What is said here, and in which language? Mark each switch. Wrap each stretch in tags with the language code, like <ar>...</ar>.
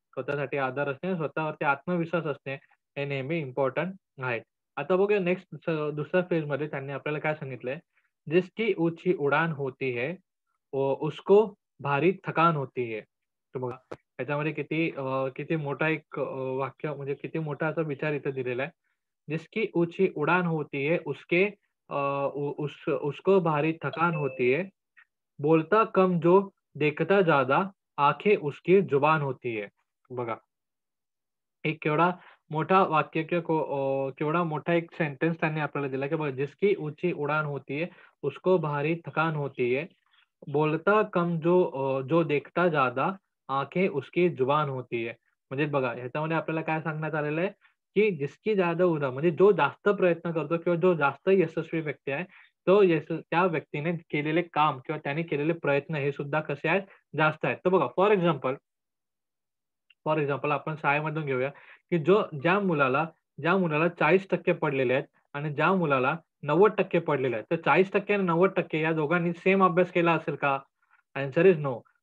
<mr>स्वतःसाठी आदर असणे, स्वतःवरती आत्मविश्वास असणे हे नेहमी इम्पोर्टंट आहे. आता बघूया नेक्स्ट दुसऱ्या फेजमध्ये त्यांनी आपल्याला काय सांगितलंय,</mr> <hi>जिसकी ऊँची उड़ान होती है उसको भारी थकान होती है.</hi> <mr>तर बघा त्याच्यामध्ये किती मोठा एक वाक्य म्हणजे किती मोठा असा विचार इथे दिलेला आहे.</mr> <hi>जिसकी ऊँची उड़ान होती है अ, उ उस उसको भारी थकान होती है. बोलता कम जो देखता ज़्यादा, आँखें उसकी जुबान होती है.</hi> <mr>बघा एक केवढा मोठा वाक्य किंवा केवढा मोठा एक सेंटेन्स त्यांनी आपल्याला दिला, की बघा</mr> <hi>जिसकी ऊँची उड़ान होती है, उसको भारी थकान होती है. बोलता कम जो देखता ज़्यादा, आँखें उसकी जुबान होती है.</hi> <mr>म्हणजे बघा ह्याच्यामध्ये आपल्याला काय सांगण्यात आलेलं आहे, की</mr> <hi>जिसकी ज़्यादा उड़ा</hi> <mr>म्हणजे जो जास्त प्रयत्न करतो किंवा जो जास्त यशस्वी व्यक्ती आहे, त्या व्यक्तीने केलेले काम किंवा त्याने केलेले प्रयत्न हे सुद्धा कसे आहेत, जास्त आहेत. तर बघा</mr> <en>for example</en> <mr>आपण शाळेमधून घेऊया, की ज्या मुलाला 40% पडलेले आहेत आणि ज्या मुलाला 90% पडलेले आहेत. तर 40% आणि 90% या दोघांनी सेम अभ्यास केला असेल का?</mr> <en>Answer is no.</en>